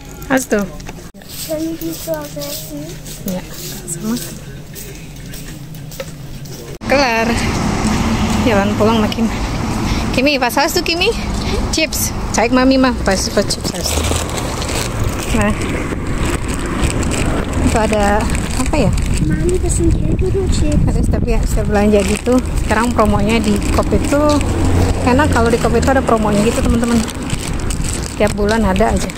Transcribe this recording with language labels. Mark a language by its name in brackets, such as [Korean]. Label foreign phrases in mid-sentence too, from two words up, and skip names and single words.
[German] Hast du? Können die so essen? [Indonesian] Ya, sama. Kelar. Jalan pulang makin. [German] Kimi, was hast du, Kimi? Chips. Zeig Mami mal, was Chips hast du. [Indonesian] Nah. Itu ada apa ya? [German] Mami, das sind Känguru-Chips. [Indonesian] Ada setiap belanja gitu. Sekarang promonya di Coop itu enak, kalau di Coop itu ada promonya gitu teman-teman. Tiap bulan ada aja.